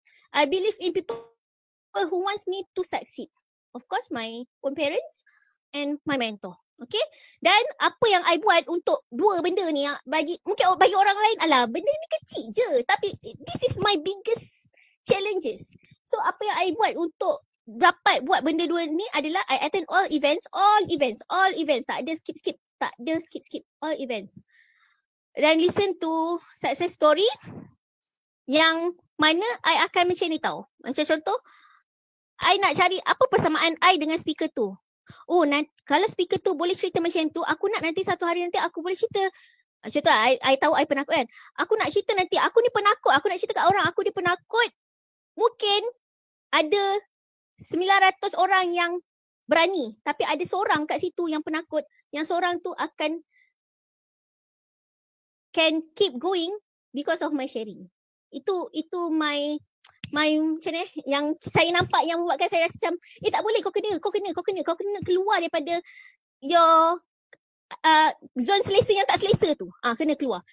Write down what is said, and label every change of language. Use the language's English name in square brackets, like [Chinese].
[English] I believe in people who wants me to succeed. Of course, my own parents and my mentor. Okay? [Malay] Dan apa yang I buat untuk dua benda ni, mungkin bagi orang lain, alah benda ni kecil je. Tapi [English] this is my biggest challenges. [Malay] So apa yang I buat untuk dapat buat benda dua ni adalah [English] I attend all events. [Malay] Tak ada skip. [English] All events. [Malay] Dan [English] listen to success story [Malay] yang mana I akan macam ni tau. Macam contoh, I nak cari apa persamaan I dengan speaker tu. Oh, kalau speaker tu boleh cerita macam tu, aku nak nanti satu hari nanti aku boleh cerita. Contoh, I tahu I penakut kan. Aku nak cerita nanti, aku ni penakut. Aku nak cerita kat orang, aku ni penakut. Mungkin ada 900 orang yang berani. Tapi ada seorang kat situ yang penakut. Yang seorang tu [English] can keep going because of my sharing. [Malay] Itu my macam ni yang saya nampak yang buatkan saya rasa macam tak boleh, kau kena keluar daripada [English] your zone [Malay] selesa yang tak selesa tu. Kena keluar.